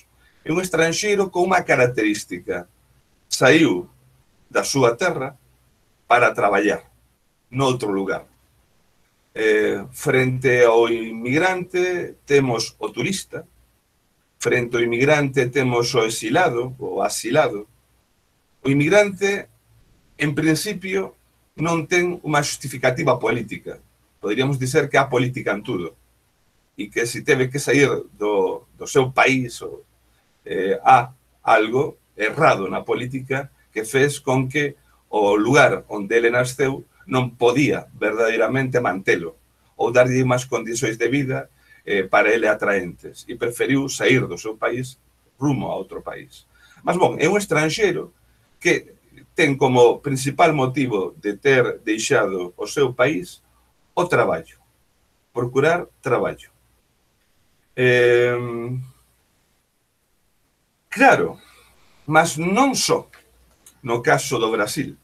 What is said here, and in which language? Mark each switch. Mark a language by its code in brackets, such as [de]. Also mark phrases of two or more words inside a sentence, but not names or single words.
[gl] É un estranxeiro con unha característica. Saiu da súa terra para traballar noutro lugar. Frente ao inmigrante temos o turista, frente ao inmigrante temos o exilado, o asilado. O inmigrante, en principio, non ten unha justificativa política. Poderíamos dizer que há política en tudo. E que se teve que sair do seu país, há algo errado na política que fez con que o lugar onde ele nasceu non podía verdadeiramente mantelo ou darlle máis condições de vida para ele atraentes e preferiu sair do seu país rumo a outro país. Mas, bom, é un estranxeiro que ten como principal motivo de ter deixado o seu país o traballo, procurar traballo. Claro, mas non só no caso do Brasil.